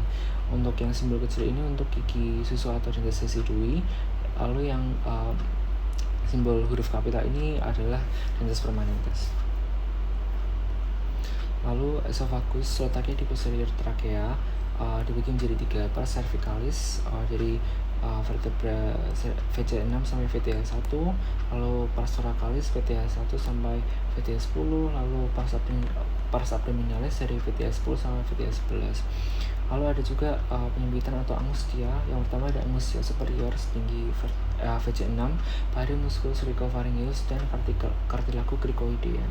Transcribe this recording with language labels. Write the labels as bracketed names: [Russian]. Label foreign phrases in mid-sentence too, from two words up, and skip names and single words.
[Indonesian] Untuk yang simbol kecil ini untuk gigi susu atau [Latin] dentes decidui. [Indonesian] Lalu yang simbol huruf kapital ini adalah [Latin] dentes permanentes. [Indonesian] Lalu esophagus letaknya di posterior trakea, dibagi menjadi 3, [Latin] pars cervicalis [Indonesian] dari vertebra VC6 sampai VTA1, lalu [Latin] pars thoracalis [Indonesian] VTA1 sampai VTA10, lalu [Latin] pars abdominalis [Indonesian] dari VTA10 sampai VTA11. Lalu ada juga penyempitan atau angustia. Yang pertama ada [Latin] angustia superior [Indonesian] setinggi VC6 pada [Latin] musculus rhicopharyngeus [Indonesian] dan [Latin] cartilago cricoidean.